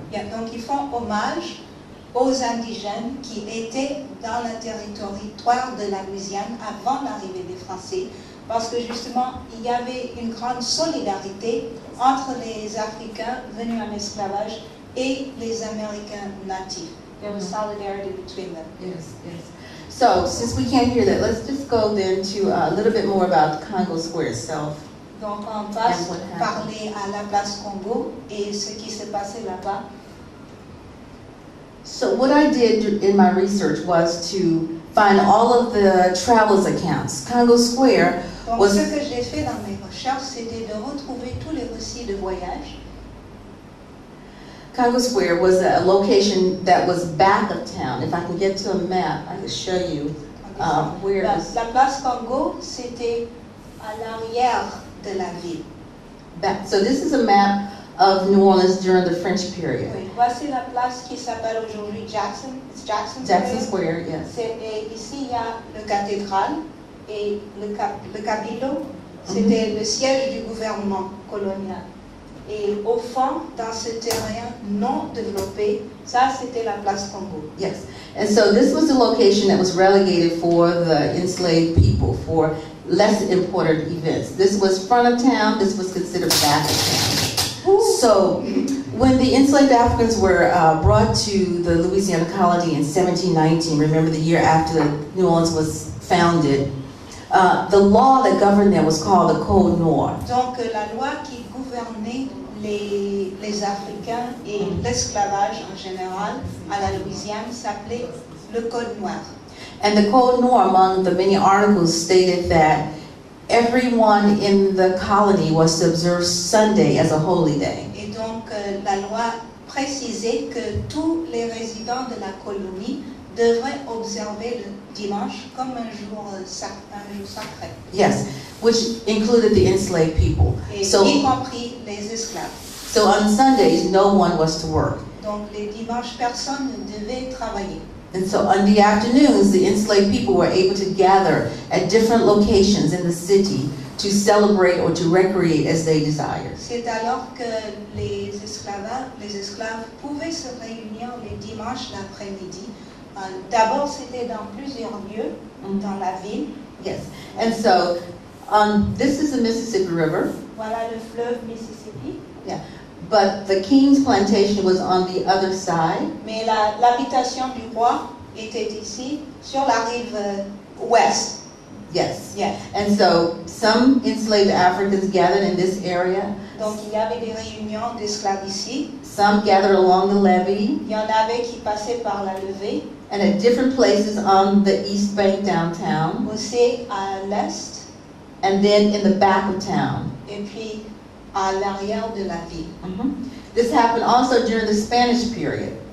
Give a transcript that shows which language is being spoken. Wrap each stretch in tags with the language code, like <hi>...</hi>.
<fr>Donc ils font hommage aux indigènes qui étaient dans le territoire de la Louisiane avant l'arrivée des Français, parce que justement, il y avait une grande solidarité entre les Africains venus en esclavage et les Américains natifs.</fr> <en>There was solidarity between them. Yes, yes. So, since we can't hear that, let's just go then to a little bit more about Congo Square itself.</en> <fr>Donc on passe</fr> <en>And what happened.</en> <fr>parler à la place Congo et ce qui s'est passé là-bas.</fr> <en>So what I did in my research was to find all of the travelers accounts. Congo Square</en> <fr>Donc</fr> <en>was...</en> <fr>ce que j'ai fait dans mes recherches, c'était de retrouver tous les récits de voyage.</fr> <en>Congo Square was a location that was back of town. If I can get to a map, I can show you where it was.</en> <fr>La place Congo, c'était à l'arrière de la ville.</fr> <en>Back. So this is a map of New Orleans during the French period.</en> <fr>Oui, voici la place qui s'appelle aujourd'hui Jackson.</fr> <en>It's Jackson Jackson Square. Square, yes.</en> <fr>Et ici, il y a le cathédrale et le cabildo. C'était le siège du gouvernement colonial. Et au fond, dans ce terrain non développé, ça c'était la place Congo.</fr> <en>Yes. And so this was the location that was relegated for the enslaved people, for less important events. This was front of town, this was considered back of town. So when the enslaved Africans were brought to the Louisiana colony in 1719, remember the year after New Orleans was founded, the law that governed them was called the Code Noir.</en> <fr>Donc la loi qui gouvernait les Africains et l'esclavage en général à la Louisiane s'appelait le Code Noir.</fr> <en>And the Code Noir, among the many articles, stated that everyone in the colony was to observe Sunday as a holy day.</en> <fr>Et donc la loi précisait que tous les résidents de la colonie devraient observer le dimanche comme un jour sacré.</fr> <en>Yes, which included the enslaved people.</en> <fr>Et</fr> <en>So,</en> <fr>y compris les esclaves.</fr> <en>so on Sundays, no one was to work.</en> <fr>Donc les dimanches, personne ne devait travailler.</fr> <en>And so on the afternoons, the enslaved people were able to gather at different locations in the city to celebrate or to recreate as they desired.</en> <fr>C'est alors que les esclaves pouvaient se réunir les dimanches l'après-midi. D'abord, c'était dans plusieurs lieux dans la ville.</fr> <en>Yes, and so this is the Mississippi River.</en> <fr>Voilà le fleuve Mississippi.</fr> <en>Yeah, but the King's Plantation was on the other side.</en> <fr>Mais l'habitation du roi était ici, sur la rive ouest.</fr> <en>Yes. Yes. And so some enslaved Africans gathered in this area.</en> <fr>Donc il y avait des réunions d'esclaves ici.</fr> <en>Some gathered along the levee.</en> <fr>Il y en avait qui passaient par la levée.</fr> <en>And at different places on the East Bank downtown.</en> <fr>Aussi à l'est.</fr> <en>And then in the back of town.</en> <fr>Et puis à l'arrière de la ville.</fr> <en>This happened also during the Spanish period.</en>